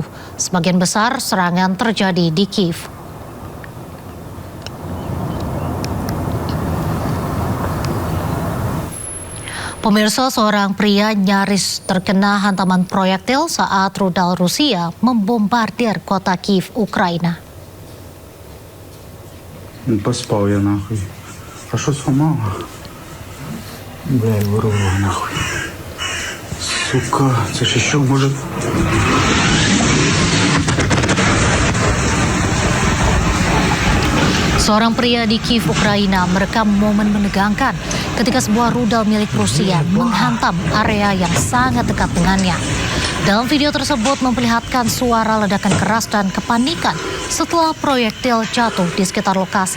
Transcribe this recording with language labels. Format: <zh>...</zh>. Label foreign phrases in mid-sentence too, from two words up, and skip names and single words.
<id>Sebagian besar serangan terjadi di Kiev. Pemirsa, seorang pria nyaris terkena hantaman proyektil saat rudal Rusia membombardir kota Kiev, Ukraina.</id> <ru>Поспал я нахуй. А что сломала? Бля, вырвала нахуй. Сука, это ж еще может...</ru> <id>Seorang pria di Kiev, Ukraina merekam momen menegangkan ketika sebuah rudal milik Rusia menghantam area yang sangat dekat dengannya. Dalam video tersebut memperlihatkan suara ledakan keras dan kepanikan setelah proyektil jatuh di sekitar lokasi.</id>